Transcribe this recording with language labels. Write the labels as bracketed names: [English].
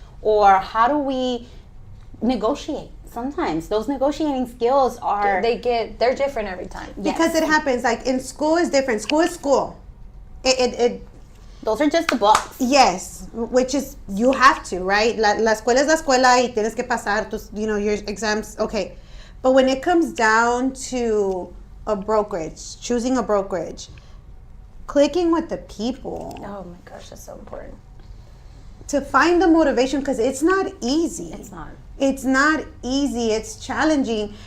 [English] Or how do we negotiate? Sometimes those negotiating skills are... They're different every time. Because it happens, like in school is different. School is school. Those are just the books. Yes, which is, you have to, right? [Spanish] La escuela es la escuela y tienes que pasar tus, [English] your exams. Okay. But when it comes down to a brokerage, choosing a brokerage, clicking with the people. Oh my gosh, that's so important. To find the motivation, because it's not easy. It's not. It's not easy. It's challenging.